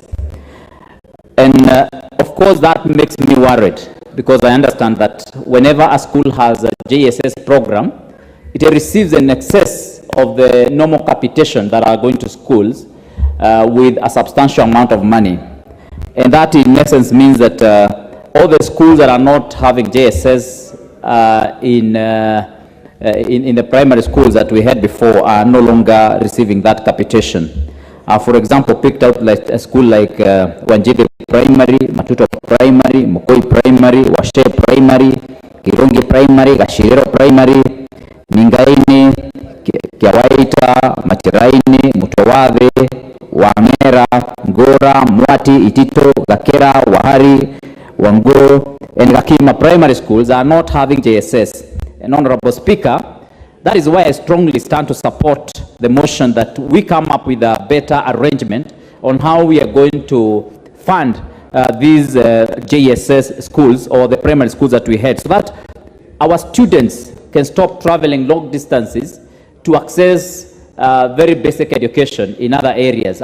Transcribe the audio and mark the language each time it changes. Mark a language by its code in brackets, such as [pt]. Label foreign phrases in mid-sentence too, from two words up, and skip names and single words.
[en] And of course that makes me worried, because I understand that whenever a school has a JSS program, it receives an excess of the normal capitation that are going to schools with a substantial amount of money. And that in essence means that all the schools that are not having JSS in the primary schools that we had before are no longer receiving that capitation. For example, picked out like a school like Wanjiri Primary, Matuto Primary, Mukoi Primary, Washe Primary, Kirongi Primary, Gashirero Primary, Ningaini, Kiawaita, Matiraini, Mutowave, Wamera, Ngora, Mwati, Itito, Gakera, Wahari, Wanguro, and Gakima primary schools are not having JSS. And Honorable Speaker, that is why I strongly stand to support the motion that we come up with a better arrangement on how we are going to fund these JSS schools or the primary schools that we had, so that our students can stop traveling long distances to access very basic education in other areas.